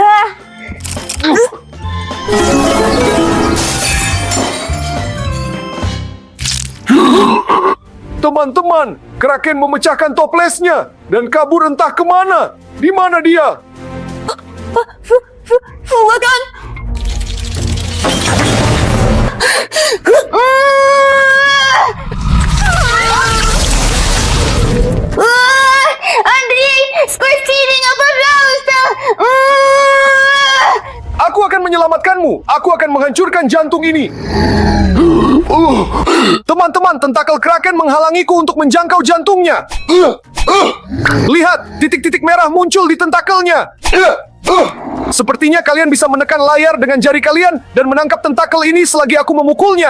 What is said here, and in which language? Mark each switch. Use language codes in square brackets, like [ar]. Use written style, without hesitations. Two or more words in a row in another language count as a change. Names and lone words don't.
[id] Teman-teman, kraken memecahkan toplesnya dan kabur entah kemana. Di mana dia? Andri, [ru] спасите меня, пожалуйста! [id] Aku akan menyelamatkanmu. Aku akan menghancurkan jantung ini. Teman-teman, tentakel kraken menghalangiku untuk menjangkau jantungnya. Lihat, titik-titik merah muncul di tentakelnya. Sepertinya kalian bisa menekan layar dengan jari kalian dan menangkap tentakel ini selagi aku memukulnya.